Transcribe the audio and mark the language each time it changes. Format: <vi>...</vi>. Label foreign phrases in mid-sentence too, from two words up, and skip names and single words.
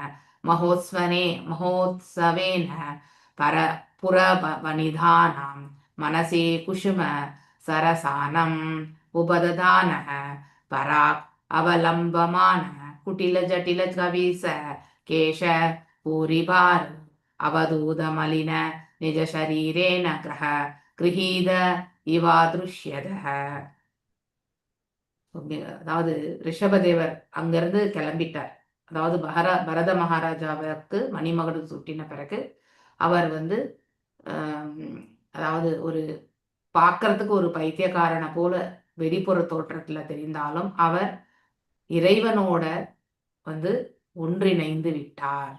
<sa>महोत्सवेन पुरवनिधानां मनसि कुसुम सरसानम् उपदधानः पराक् अवलम्बमानः कुटिल जटिल कविस केश पूरिभार अवधूत मलिन निज शरीरेण ग्रह गृहीत इवादृश्यतः.</sa> <ta>அதாவது ரிஷபதேவர் அங்கிருந்து கிளம்பிட்டார். அதாவது பரத மகாராஜாவுக்கு மணிமகுடம் சூட்டின பிறகு அவர் அதாவது ஒரு பார்க்கறதுக்கு ஒரு பைத்தியக்காரனை போல வெளிப்புற தோற்றத்துல தெரிந்தாலும் அவர் இறைவனோட ஒன்றிணைந்து விட்டார்.</ta>